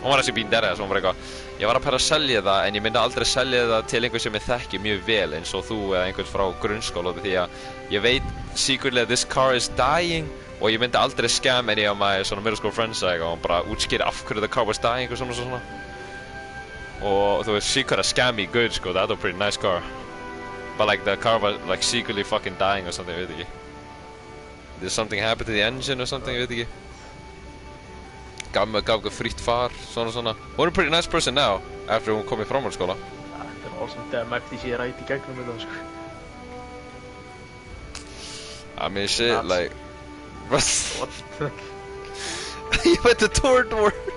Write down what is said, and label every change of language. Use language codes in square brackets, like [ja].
[is] Hún var [en] actually being deadass, [is] hún var bara eitthvað, ég var að pæra að selja það, en ég myndi aldrei selja það til einhvern sem ég þekki mjög vel, eins og þú eða einhvern frá grunnskóla, því að ég veit [en] secretly that this car is dying, [is] og ég myndi aldrei [en] scam any of my [is] svona [en] middle school friends [is] eitthvað, og bara útskýra af hverju [en] the car was dying, [is] eitthvað svona. [en] Og þú veist, she could have scammed me good, sko, that was a pretty nice car. But like, the car was like secretly fucking dying or something, [is] ég veit ekki. [en] Did something happen to the engine or something, [is] ég veit ekki. Gaf okkur frítt far, svona. Hún er [en] a pretty nice person now, after [is] hún kom í framhaldsskóla. Þetta er Og sem þegar Mæfti sé rætt í gegnum þetta, sko. [en] I mean shit, Nuts. like... What? What the fuck? You went to Tordor!